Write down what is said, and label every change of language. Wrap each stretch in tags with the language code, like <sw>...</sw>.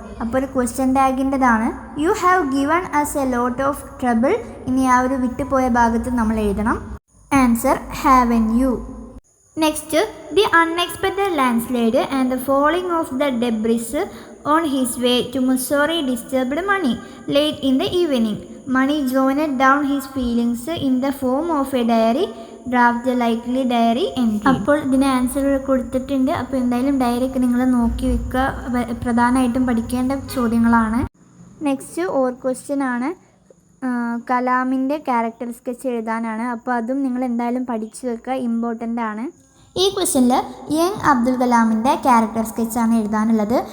<ml>അപ്പോൾ ഒരു question ടാഗിൻ്റെതാണ്.</ml> <en>You have given us a lot of trouble.</en> <ml>ഇനി ആ ഒരു വിട്ടുപോയ ഭാഗത്ത് നമ്മൾ എഴുതണം. Answer,</ml> <en>Haven you. Next, the unexpected landslide and the falling of the debris on his way to Mussoorie disturbed Mani. Late in the evening, Mani journeyed down his feelings in the form of a diary. Draft the likely diary entry.</en> <ml>അപ്പോൾ ഇതിന് answer കൊടുത്തിട്ടുണ്ട്. അപ്പോൾ എന്തായാലും ഡയറിയൊക്കെ നിങ്ങൾ നോക്കി വെക്കുക, പ്രധാനമായിട്ടും പഠിക്കേണ്ട ചോദ്യങ്ങളാണ്. നെക്സ്റ്റ് ഓർ ക്വസ്റ്റ്യൻ ആണ്, കലാമിൻ്റെ ക്യാരക്ടർ സ്കെച്ച് എഴുതാനാണ്. അപ്പോൾ അതും നിങ്ങൾ എന്തായാലും പഠിച്ചു വെക്കുക, ഇമ്പോർട്ടൻ്റ് ആണ്. ഈ ക്വസ്റ്റ്യനിൽ യങ് അബ്ദുൽ കലാമിൻ്റെ ക്യാരക്ടർ സ്കെച്ചാണ് എഴുതാനുള്ളത്.</ml>